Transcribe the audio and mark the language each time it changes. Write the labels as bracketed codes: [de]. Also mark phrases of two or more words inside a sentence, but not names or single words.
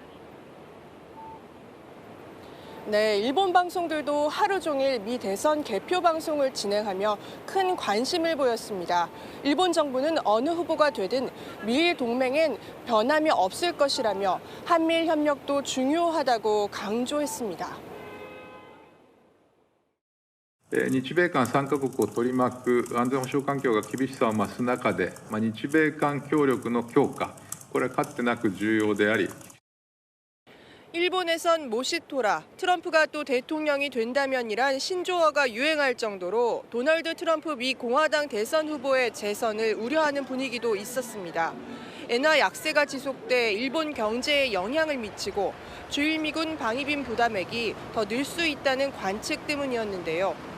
[ko] 네, 일본 방송들도 하루 종일 미 대선 개표 방송을 진행하며 큰 관심을 보였습니다. 일본 정부는 어느 후보가 되든 미일 동맹엔 변함이 없을 것이라며 한미일 협력도 중요하다고 강조했습니다. [ja] 日米韓3カ国を取り巻く安全保障環境が厳しさを増す中で、日米韓協力の強化、これはかつてなく重要であり、 [ko] 일본에선 모시토라, 트럼프가 또 대통령이 된다면이란 신조어가 유행할 정도로 도널드 트럼프 미 공화당 대선 후보의 재선을 우려하는 분위기도 있었습니다. 엔화 약세가 지속돼 일본 경제에 영향을 미치고 주일미군 방위비 부담액이 더 늘 수 있다는 관측 때문이었는데요.